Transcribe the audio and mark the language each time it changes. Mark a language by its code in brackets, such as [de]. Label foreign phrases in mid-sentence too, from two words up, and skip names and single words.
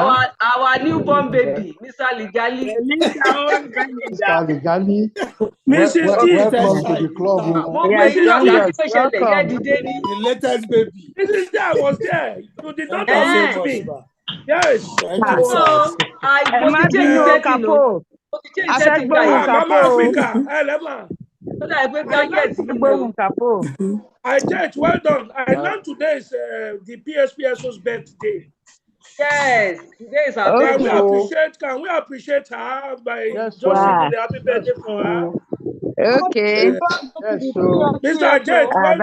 [en] our newborn baby, Mr. Ligali. Mr. Ligali, Mrs. T is welcome to the club. Yes, youngest, welcome. the latest baby. Mrs. T, I was there. You did not Thank you unmute me. Yes. So, [yo] mo ti [en] change setting [yo] o. Mo ti [en] change setting [yo] guy. [en] Mama Africa. Elema. So that I gadget [yo] yìí ni o. [en] I judge, well done. I learned today is the PSPSO's birthday. Yes, today is our birthday. Can we appreciate her by just Wow. singing the happy birthday for her? Okay. Yes, so. Mr. Judge, well